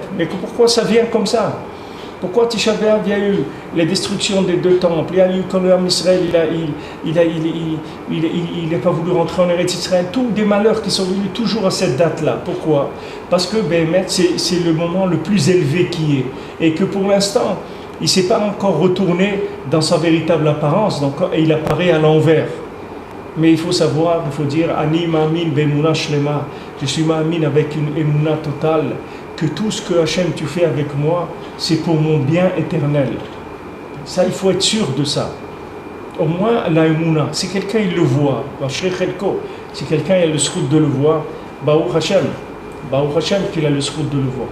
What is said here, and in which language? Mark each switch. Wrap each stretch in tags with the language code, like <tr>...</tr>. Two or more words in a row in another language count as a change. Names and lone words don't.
<fr>Mais pourquoi ça vient comme ça? Pourquoi Tisha B'Av, il y a eu les destructions des deux temples, il y a eu quand le</fr> <he>עם ישראל,</he> <fr>il n'a pas voulu rentrer en Eretz Israël, tous des malheurs qui sont venus toujours à cette date-là. Pourquoi? Parce que c'est le moment le plus élevé qui est. Et que pour l'instant, il ne s'est pas encore retourné dans sa véritable apparence, donc, et il apparaît à l'envers. Mais il faut savoir, il faut dire,</fr> <he>אני מאמין באמונה שלמה,</he> <fr>je suis ma'amin avec une emuna totale, que tout ce que Hachem tu fais avec moi, c'est pour mon bien éternel. Ça, il faut être sûr de ça. Au moins, la emuna, si quelqu'un il le voit, si quelqu'un il a le srout de le voir,</fr> <he>ברוך השם</he> <fr>qu'il a le srout de le voir.</fr>